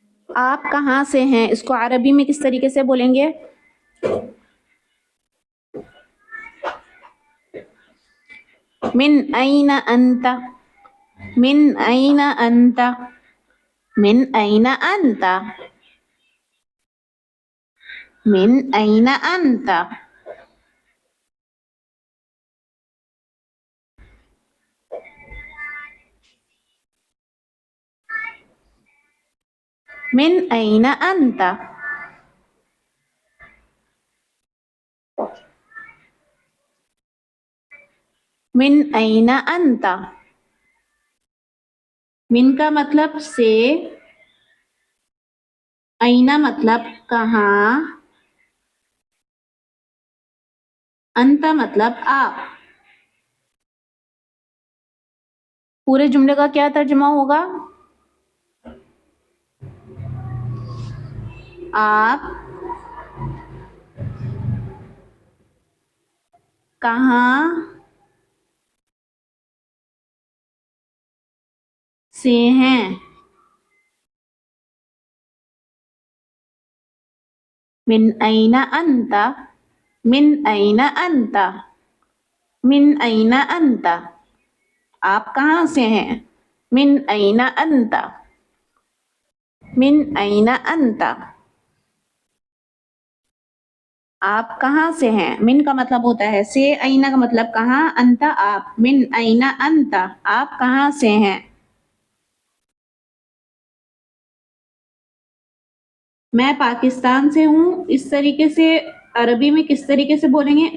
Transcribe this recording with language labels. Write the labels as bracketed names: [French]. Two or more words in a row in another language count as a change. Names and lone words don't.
[Urdu] آپ کہاں سے ہیں اس کو عربی میں کس طریقے سے بولیں گے؟ [Arabic] من این انت، من این انت، من این انت، من این انت. من این انت. من این انت. [Urdu] من کا مطلب سے، اینا مطلب کہاں، انت مطلب آپ. پورے جملے کا کیا ترجمہ ہوگا؟ آپ کہاں سے ہیں؟ [Arabic] من این انت، من این انت، من این انت. [Urdu] آپ کہاں سے ہیں؟ [Arabic] من این انت، من این انت. [Urdu] آپ کہاں سے ہیں؟ من کا مطلب ہوتا ہے سے، اینا کا مطلب کہاں، انت آپ. [Arabic] من این انت، [Urdu] آپ کہاں سے ہیں؟ میں پاکستان سے ہوں، اس طریقے سے عربی میں کس طریقے سے بولیں گے؟